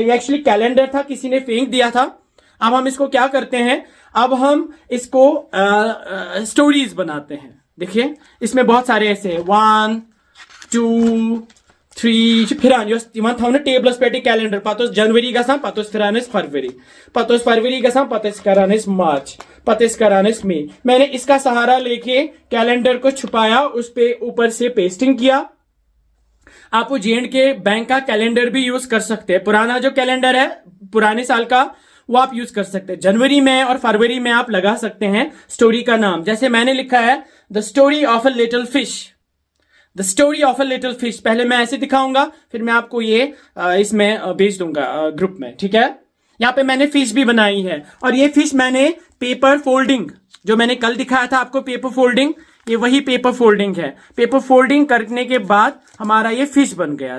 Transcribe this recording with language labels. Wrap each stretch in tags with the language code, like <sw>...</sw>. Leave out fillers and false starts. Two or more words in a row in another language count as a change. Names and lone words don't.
<hi>ये एक्चुअली कैलेंडर था, किसी ने फेंक दिया था. अब हम इसको क्या करते हैं, अब हम इसको स्टोरीज बनाते हैं. देखिए इसमें बहुत सारे ऐसे हैं. 1, 2, 3, फिर टेबल्स पेटी कैलेंडर पातोस जनवरी गसान पातोस फिरानिस फरवरी, पातोस फरवरी गसान पातोस करानिस मार्च, पातोस करानिस मई. मैंने इसका सहारा लेके कैलेंडर को छुपाया, उस पे ऊपर से पेस्टिंग किया. आप J&K के बैंक का कैलेंडर भी यूज कर सकते हैं. पुराना जो कैलेंडर है पुराने साल का, वो आप यूज कर सकते हैं. जनवरी में और फरवरी में आप लगा सकते हैं स्टोरी का नाम. जैसे मैंने लिखा है</hi> <en>the story of a little fish. the story of a little fish.</en> <hi>पहले मैं ऐसे दिखाऊंगा, फिर मैं आपको ये इसमें भेज दूंगा ग्रुप में. ठीक है. यहाँ पे मैंने फिश भी बनाई है, और ये फिश मैंने</hi> <en>paper folding,</en> <hi>जो मैंने कल दिखाया था आपको</hi> <en>paper folding,</en> <hi>ये वही</hi> <en>paper folding</en> <hi>है.</hi> <en>paper folding</en> <hi>करने के बाद हमारा ये फिश बन गया.</hi>